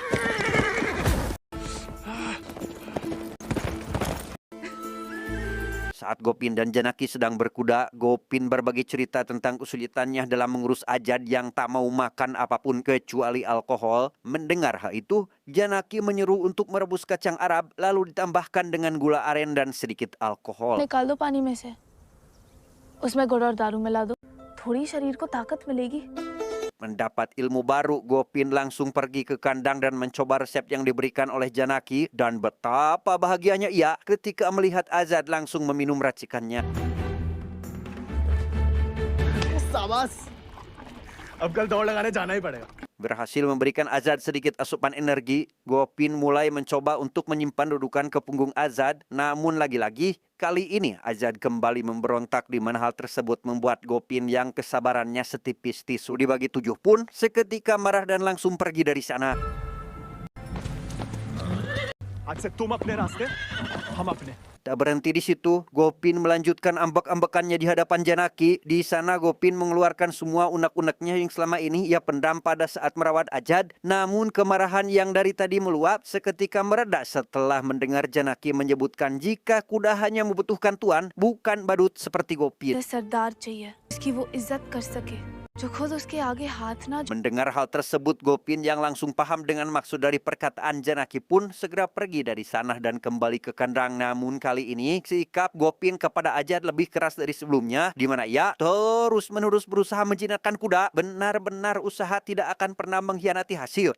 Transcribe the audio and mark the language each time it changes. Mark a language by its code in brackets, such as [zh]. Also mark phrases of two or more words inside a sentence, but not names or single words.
[id] Saat Gopin dan Janaki sedang berkuda, Gopin berbagi cerita tentang kesulitannya dalam mengurus Azad yang tak mau makan apapun kecuali alkohol. Mendengar hal itu, Janaki menyuruh untuk merebus kacang Arab lalu ditambahkan dengan gula aren dan sedikit alkohol. [hi] निकाल दो पानी में से उसमें गुड़ और दारू मिला दो थोड़ी शरीर को ताकत मिलेगी [id] Mendapat ilmu baru, Gopin langsung pergi ke kandang dan mencoba resep yang diberikan oleh Janaki. Dan betapa bahagianya ia ketika melihat Azad langsung meminum racikannya. [hi] शाबाश, अब कल दौड़ लगाने जाना ही पड़ेगा। [id] Berhasil memberikan Azad sedikit asupan energi, Gopin mulai mencoba untuk menyimpan dudukan ke punggung Azad. Namun lagi-lagi, kali ini Azad kembali memberontak, di mana hal tersebut membuat Gopin yang kesabarannya setipis tisu dibagi 7 pun seketika marah dan langsung pergi dari sana. [hi] आज से तुम अपने रास्ते, हम अपने। [id] Tak berhenti di situ, Gopin melanjutkan ambek-ambekannya di hadapan Janaki. Di sana Gopin mengeluarkan semua unek-uneknya yang selama ini ia pendam pada saat merawat Azad. Namun kemarahan yang dari tadi meluap seketika mereda setelah mendengar Janaki menyebutkan jika kuda hanya membutuhkan tuan, bukan badut seperti Gopin. [hi] सरदार चाहिए इसकी वो इज्जत कर सके जो खुद उसके आगे हाथ ना [id] Mendengar hal tersebut, Gopin yang langsung paham dengan maksud dari perkataan Janaki pun segera pergi dari sana dan kembali ke kandang. Namun kali ini sikap Gopin kepada Azad lebih keras dari sebelumnya, di mana ia terus-menerus berusaha menjinakkan kuda. Benar-benar usaha tidak akan pernah mengkhianati hasil.